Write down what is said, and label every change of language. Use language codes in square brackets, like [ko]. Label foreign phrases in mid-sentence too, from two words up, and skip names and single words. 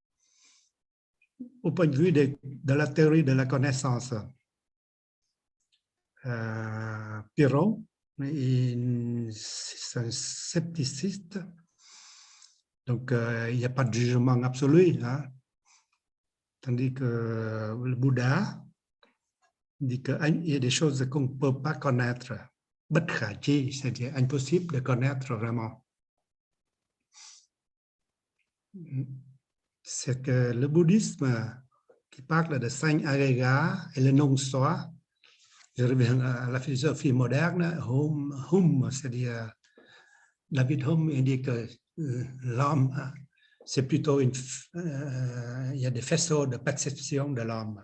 [fr] Au point de vue de la théorie de la connaissance, Pyrrhon est un scepticiste, donc il n'y a pas de jugement absolu, hein. Tandis que le Bouddha dit qu'il y a des choses qu'on ne peut pas connaître, [vi] bất khả chi, [fr] c'est-à-dire impossible de connaître vraiment. C'est que le bouddhisme qui parle de cinq agrégats et le non-soi, je reviens à la philosophie moderne, Hume, c'est-à-dire David Hume, il dit que l'homme, c'est plutôt il y a des faisceaux de perception de l'homme.